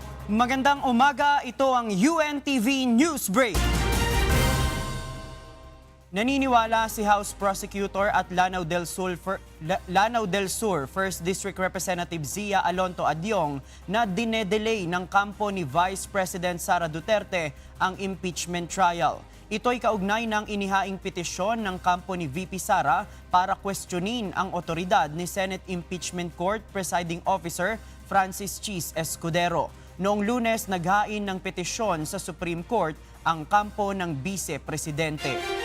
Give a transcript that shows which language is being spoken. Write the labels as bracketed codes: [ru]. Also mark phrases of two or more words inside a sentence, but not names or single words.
[tl] Magandang umaga, ito ang UNTV News Break. Naniniwala si House Prosecutor at Lanao del Sur 1st District Representative Zia Alonto Adyong na dinedelay ng kampo ni Vice President Sara Duterte ang [en] impeachment trial. [tl] Ito'y kaugnay ng inihaing petisyon ng kampo ni VP Sara para questionin ang otoridad ni Senate Impeachment Court Presiding Officer Francis Chis Escudero. Noong Lunes, naghain ng petisyon sa Supreme Court ang kampo ng Vice Presidente.